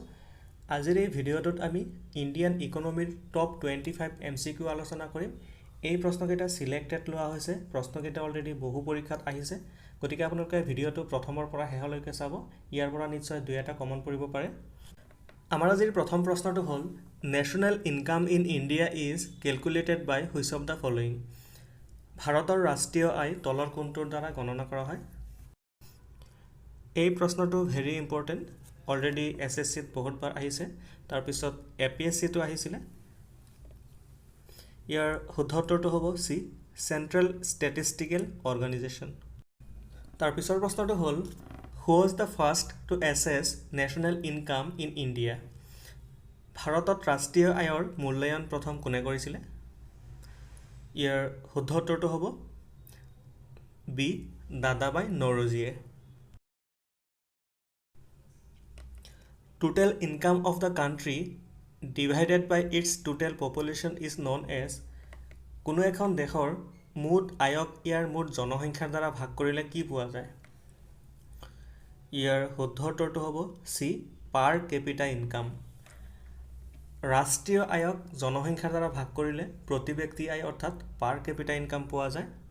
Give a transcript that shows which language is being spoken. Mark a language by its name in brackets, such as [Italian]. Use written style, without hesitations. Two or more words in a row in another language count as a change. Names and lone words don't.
[Assamese] আজিৰ এই ভিডিঅ'টোত আমি ইণ্ডিয়ান ইকনমিৰ টপ 25 MCQ আলোচনা কৰিম। এই প্ৰশ্নকেইটা সিলেক্টেড লোৱা হৈছে। প্ৰশ্নকেইটা অলৰেডি বহু পৰীক্ষাত আহিছে, গতিকে আপোনালোকে ভিডিঅ'টো প্ৰথমৰ পৰা শেষলৈকে চাব। ইয়াৰ পৰা নিশ্চয় দুই এটা কমন পৰিব পাৰে। আমাৰ আজিৰ প্ৰথম প্ৰশ্নটো হ'ল, [English] national income in India is calculated by which of the following. [Assamese] ভাৰতৰ ৰাষ্ট্ৰীয় আয় তলৰ কোনটোৰ দ্বাৰা গণনা কৰা হয়? এই প্ৰশ্নটো [English] very important. [Assamese] অলৰেডি SSCত বহুতবাৰ আহিছে, তাৰপিছত APSCটো আহিছিলে। ইয়াৰ শুদ্ধ উত্তৰটো হ'ব চি, [English] Central Statistical Organisation. [Assamese] তাৰপিছৰ প্ৰশ্নটো হ'ল, [English] who was the first to assess national income in India. [Assamese] ভাৰতত ৰাষ্ট্ৰীয় আয়ৰ মূল্যায়ন প্ৰথম কোনে কৰিছিলে? ইয়াৰ শুদ্ধ উত্তৰটো হ'ব বি, দাদাবাই নৌৰোজীয়ে। [English] Total income of the country divided by its total population is known as। [Assamese] কোনো এখন দেশৰ মুঠ আয়ক ইয়াৰ মুঠ জনসংখ্যাৰ দ্বাৰা ভাগ কৰিলে কি পোৱা যায়? ইয়াৰ শুদ্ধ উত্তৰটো হ'ব চি, [English] per capita income. [Assamese] ৰাষ্ট্ৰীয় আয়ক জনসংখ্যাৰ দ্বাৰা ভাগ কৰিলে প্ৰতি ব্যক্তি আয় অৰ্থাৎ [English] per capita income [Assamese] পোৱা যায়।